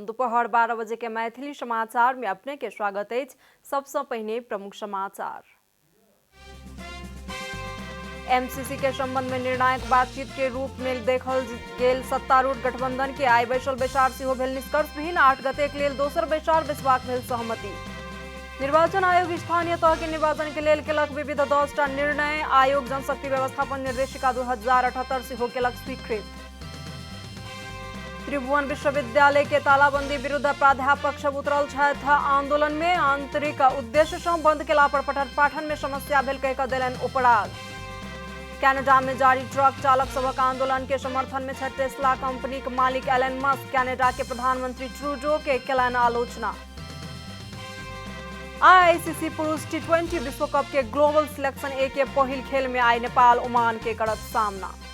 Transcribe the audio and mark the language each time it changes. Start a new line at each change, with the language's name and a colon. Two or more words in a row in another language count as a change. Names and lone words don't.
Maithili: दोपहर 12 बजे के मैथिली समाचार में अपने के स्वागत है। सबसे पहले प्रमुख समाचार। एमसीसी के संबंध में निर्णायक बातचीत के रूप में देखल गेल सत्तारूढ़ गठबंधन के आइ बैसल बैसार सेहो भेल निष्कर्षविहीन। 8 गते के लेल दोसर बैसार बैसबाक भेल सहमति। निर्वाचन आयोग स्थानीय तह के निर्वाचन के लेल केलक विविध 10टा निर्णय। आयोग जनशक्ति व्यवस्थापन निर्देशिका 2078 सेहो केलक स्वीकृत। त्रिभुवन विश्वविद्यालय के तालाबंदी विरुद्ध प्राध्यापक सब उतरल छथि आंदोलन में। आंतरिक उद्देश्य से बंद केला पर पठन पाठन में समस्या भेल कह देलनि उपराग। कनाडा में जारी ट्रक चालक सबक आंदोलन के समर्थन में छथि टेस्ला कंपनी के मालिक एलन मस्क। कनाडा के प्रधानमंत्री ट्रूडो के केलनि आलोचना। आईसीसी पुरुष टी20 विश्व कप के ग्लोबल सिलेक्शन ए के पहिल खेल में आई नेपाल ओमान के करत सामना।